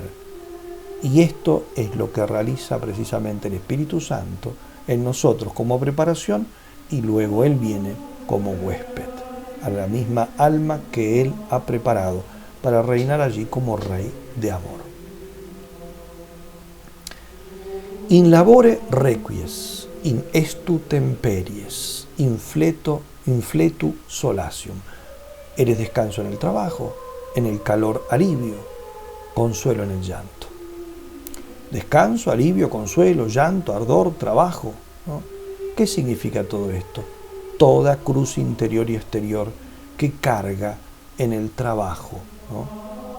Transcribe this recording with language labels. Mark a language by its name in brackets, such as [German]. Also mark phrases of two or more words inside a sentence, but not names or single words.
[Spanish] Y esto es lo que realiza precisamente el Espíritu Santo en nosotros como preparación, y luego Él viene como huésped a la misma alma que Él ha preparado para reinar allí como Rey de amor. [Latin] In labore requies, in estu temperies, infletu solatium. [Spanish] Eres descanso en el trabajo, en el calor alivio, consuelo en el llanto. Descanso, alivio, consuelo, llanto, ardor, trabajo, ¿no? ¿Qué significa todo esto? Toda cruz interior y exterior que carga en el trabajo, ¿no?